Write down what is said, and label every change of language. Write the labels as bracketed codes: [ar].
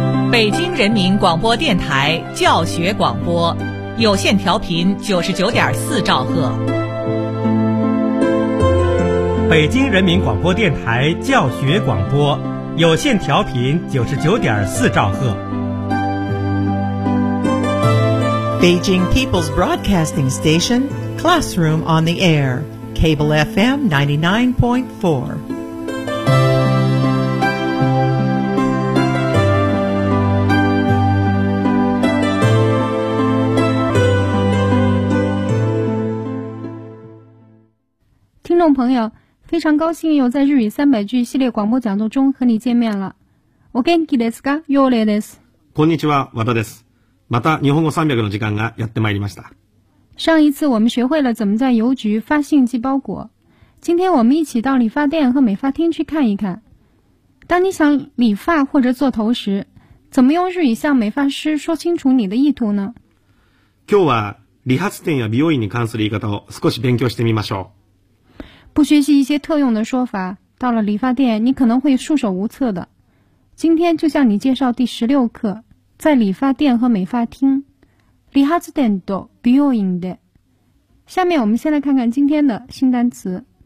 [zh] 北京人民广播电台教学广播，有线调频99.4兆赫。北京人民广播电台教学广播，有线调频99.4兆赫。 [en] Beijing People's Broadcasting Station, Classroom on the Air, Cable FM 99.4. [zh] Listening 朋友，非常高兴又在日语三百句系列广播讲座中和你见面了。 [ja] お元気ですか？ヨーレです。こんにちは、和田です。また日本語300の時間がやってまいりました。 [zh] 上一次我们学会了怎么在邮局发信寄包裹，今天我们一起到理发店和美发厅去看一看。当你想理发或者做头时，怎么用日语向美发师说清楚你的意图呢？ [ja] 今日は理髪店や美容院に関する言い方を少し勉強してみましょう。 [zh] 不学习一些特用的说法，到了理发店你可能会束手无策的。今天就向你介绍第16课。在理发店和美发厅， [ja] 理发店と美容院で。 [zh] 下面我们先来看看今天的新单词。